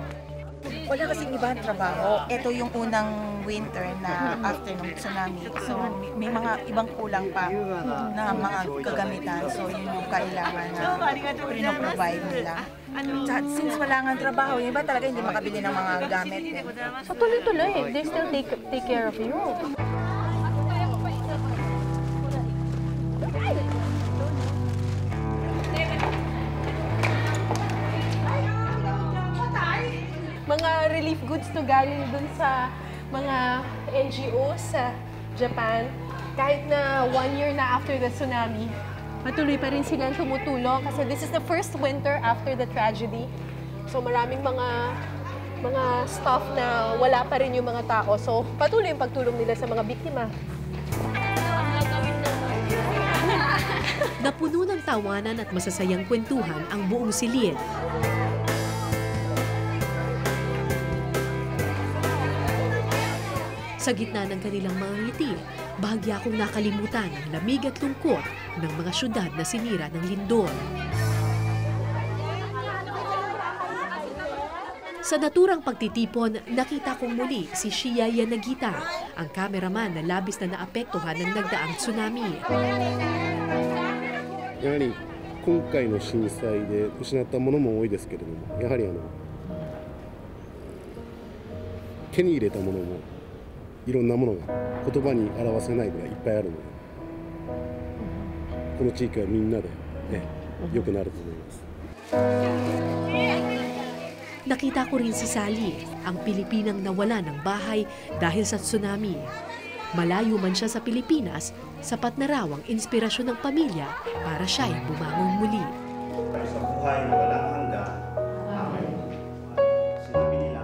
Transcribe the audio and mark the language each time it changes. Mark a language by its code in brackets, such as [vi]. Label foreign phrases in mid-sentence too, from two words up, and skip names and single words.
[tl] Wala kasing ibang trabaho. Ito yung unang winter na after ng tsunami. So, may mga ibang kulang pa na mga kagamitan. So, yun yung kailangan na pinoprovide nila. Since wala nga trabaho, yung iba talaga hindi makabili ng mga gamit. So tuloy-tuloy, [en] they still take care of you. [tl] Mga [en] relief goods [tl] to galing dun sa mga NGOs sa Japan. Kahit na 1 year na [en] after the tsunami, [tl] patuloy pa rin silang tumutulong kasi [en] this is the first winter after the tragedy. [tl] So maraming mga stuff na wala pa rin yung mga tao. So patuloy yung pagtulong nila sa mga biktima. Napuno ng tawanan at masasayang kwentuhan ang buong silid. Sa gitna ng kanilang mga ngiti, bahagya akong nakalimutan ang lamig at lungkot ng mga syudad na sinira ng lindol. Sa naturang pagtitipon, nakita kong muli si Shia Yanagita, ang cameraman na labis na naapektuhan ng nagdaang tsunami. [ja] やはり今回の震災で失ったものも多いですけれども、やはり手に入れたものもいろんなものが言葉に表せないぐらいいっぱいあるので、この地域はみんなで、良くなると思います。 [tl] Nakita ko rin si Sally, ang Pilipinang nawala ng bahay dahil sa tsunami. Malayo man siya sa Pilipinas, sapat na raw ang inspirasyon ng pamilya para siya'y bumangon muli. Sa buhay na walang hanggan, sinabi nila.